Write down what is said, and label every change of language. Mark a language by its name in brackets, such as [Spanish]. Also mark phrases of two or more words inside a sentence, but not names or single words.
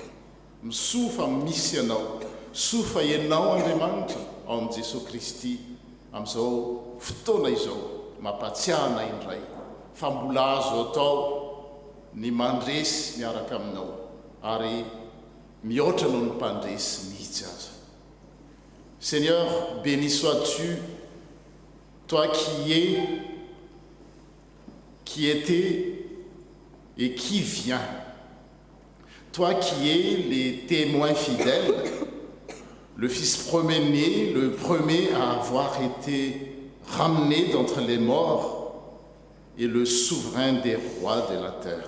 [Malagasy] Misofa misy ianao, sofa ianao Andriamanitra ao amin'i Jesosy Kristy amin'izao fotoana izao, mampatsiahana indray fa mbola azo atao ny mandresy miaraka aminao, ary mihoatra noho ny mpandresy mihitsy aza. [French] Seigneur, béni sois-tu, toi qui es, qui étais et qui vient. Toi qui es les témoins fidèles, le Fils premier-né, le premier à avoir été ramené d'entre les morts et le souverain des rois de la terre.